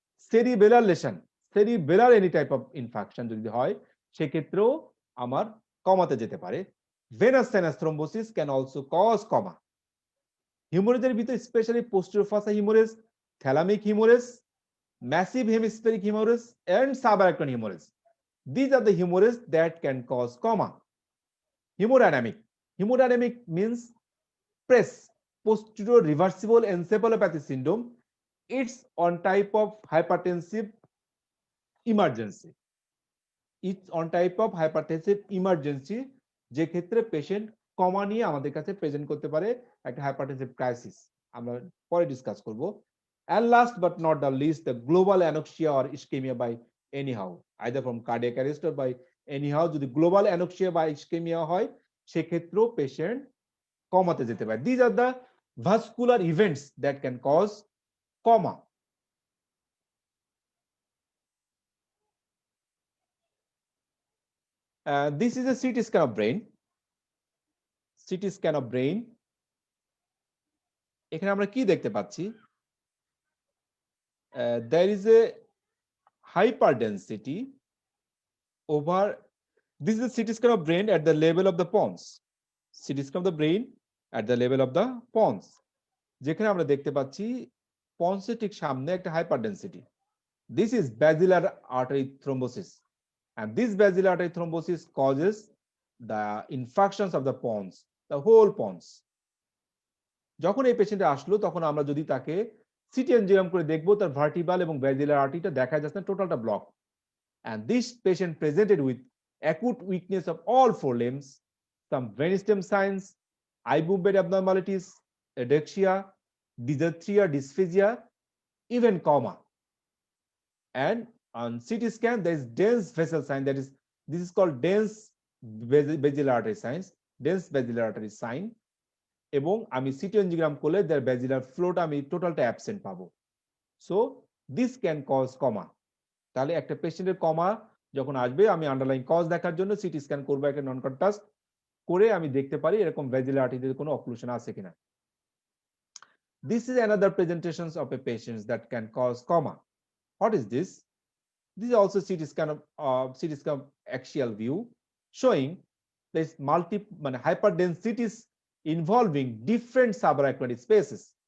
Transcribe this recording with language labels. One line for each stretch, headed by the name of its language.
Bangla: Cerebellar lesson, cerebellar any type of infection যদি হয়, সেক্ষেত্রেও আমার কমাতে যেতে পারে।
English: Venous sinus thrombosis can also cause coma. হিমোরেজের ভিতরে specially posterior fossa haemorrhage, thalamic haemorrhage, massive hemispheric haemorrhage and subarachnoid haemorrhage. These are the hemorrhage that can cause coma. Hemodynamic. Hemodynamic means PRES, posterior reversible encephalopathy syndrome. It's on type of hypertensive emergency. It's on type of hypertensive emergency,
Bangla: যে ক্ষেত্রে patient কমা নিয়ে আমাদের কাছে present করতে পারে একটা hypertensive crisis, আমরা পরে ডিসকাস করব।
English: And last but not the least, the global anoxia or ischemia by anyhow, either from cardiac arrest or by anyhow,
Bangla: যদি গ্লোবাল অ্যানোক্সিয়া বা ইসকেমিয়া হয়, সেক্ষেত্রেও পেশেন্ট কমাতে যেতে পারে।
English: These are the vascular events that can cause coma. This is a CT scan of brain. CT scan of brain.
Bangla: এখানে আমরা কি দেখতে পাচ্ছি?
English: There is a hyperdensity over. This is a CT scan of brain at the level of the pons. CT scan of the brain at the level of the pons.
Bangla: যেখানে আমরা দেখতে পাচ্ছি পন্সের ঠিক সামনে একটা hyperdensity.
English: This is basilar artery thrombosis, and this basilar artery thrombosis causes the infections of the pons. the whole pons.
Bangla: যখন এই পেশেন্টে আসলো তখন আমরা যদি তাকে সিটি এনজিওগ্রাম করে দেখবো তার ভার্টিবাল এবং ব্যাজিলার আর্টারিটা দেখা যাচ্ছে না, টোটালটা block.
English: And this patient presented with acute weakness of all four limbs, some brainstem signs, eye movement abnormalities, ataxia, dysarthria, dysphagia, even coma. And on CT scan, there is dense vessel sign. This is called dense basilar artery signs, dense basilar artery sign.
Bangla: এবং আমি city angiogram করলে their basilar flow আমি টোটালটা absent পাবো।
English: So this can cause coma.
Bangla: তাহলে একটা পেশেন্টের কমা যখন আসবে আমি আন্ডারলাইন কজ দেখার জন্য সিটি স্ক্যান করব, একটা নন কন্ট্রাস্ট করে আমি দেখতে পারি এরকম ভেজিলার আর্টারিতে কোনো অক্লুশন আছে কিনা।
English: This is another presentations of a patient that can cause coma. What is this? This is also CT scan of axial view showing this hyperdensities involving different subarachnoid spaces.